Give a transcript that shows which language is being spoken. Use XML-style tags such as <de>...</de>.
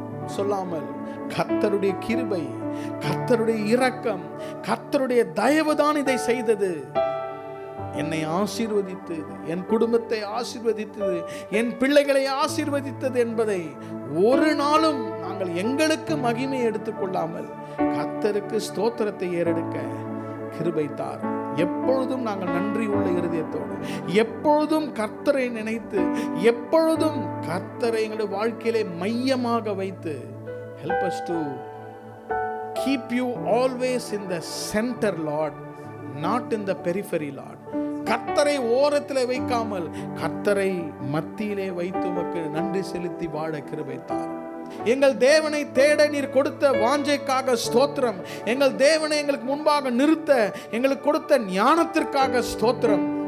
<ta>சொல்லாமல் கர்த்தருடைய கிருபை, கர்த்தருடைய இரக்கம், கர்த்தருடைய தயவுதான் இதை செய்தது. என்னை ஆசீர்வதித்தது, என் குடும்பத்தை ஆசீர்வதித்தது, என் பிள்ளைகளை ஆசீர்வதித்தது என்பதை ஒரு நாளும் நாங்கள் எங்களுக்கு மகிமை எடுத்துக்கொள்ளாமல் கர்த்தருக்கு ஸ்தோத்திரத்தை ஏறெடுக்க கிருபை தார். எப்பொழுதும் நாங்கள் நன்றி உள்ள இருதயத்தோடு, எப்பொழுதும் கர்த்தரை நினைத்து, எப்பொழுதும் கர்த்தரை எங்களுடைய வாழ்க்கையிலே மையமாக வைத்து,</ta> <en>help us to keep you always in the center, Lord, not in the periphery, Lord.</en> <ta>கர்த்தரை ஓரத்திலே வைக்காமல் கர்த்தரை மத்தியிலே வைத்து உமக்கு நன்றி செலுத்தி வாழ கிருபை தார். எங்கள் தேவனை தேட நீர் கொடுத்த வாஞ்சைக்காக ஸ்தோத்திரம். எங்கள் தேவனை எங்களுக்கு முன்பாக நிறுத்த எங்களுக்கு கொடுத்த ஞானத்திற்காக ஸ்தோத்திரம்.</ta>